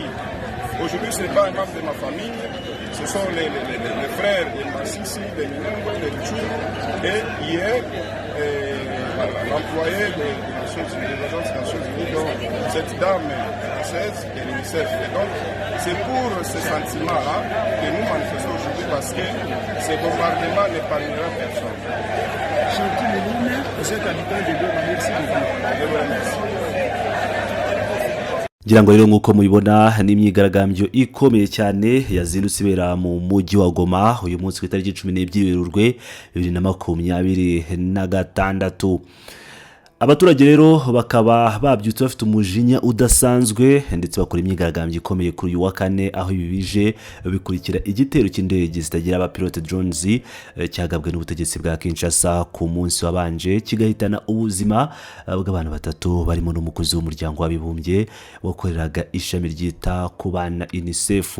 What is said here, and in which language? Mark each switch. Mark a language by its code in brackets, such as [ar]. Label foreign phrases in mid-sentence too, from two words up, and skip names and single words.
[fr] Aujourd'hui, ce n'est pas un membre de ma famille, ce sont les frères de Massissi, de Minengo, de Tchou, et hier, l'employé de l'Agence des Nations Unies, donc cette dame française de l'UNICEF. Et donc, c'est pour ce sentiment-là que nous manifestons aujourd'hui parce que ce bombardement n'épargnera personne. Chanty Meloune, vous êtes habitant de Goma, merci beaucoup. Je vous remercie. [rw] ngira ngo rero nk'uko mubibona n'imyigaragambyo ikomeye cyane yazindutse ibera mu mujyi wa Goma uyu munsi ku itariki 12 Werurwe 2026. Abaturage rero bakaba babyutse bafite umujinya udasanzwe ndetse bakora imyigaragambyo ikomeye kuri uyu wa kane aho ibibije bikurikira igitero cy'indege zitagira abapilote drones cyagabwe n'ubutegetsi bwa Kinshasa ku munsi wabanje kigahitana ubuzima bw'abantu batatu barimo n'umukozi w'umuryango w'abibumbye wakoreraga ishami ryita ku bana UNICEF.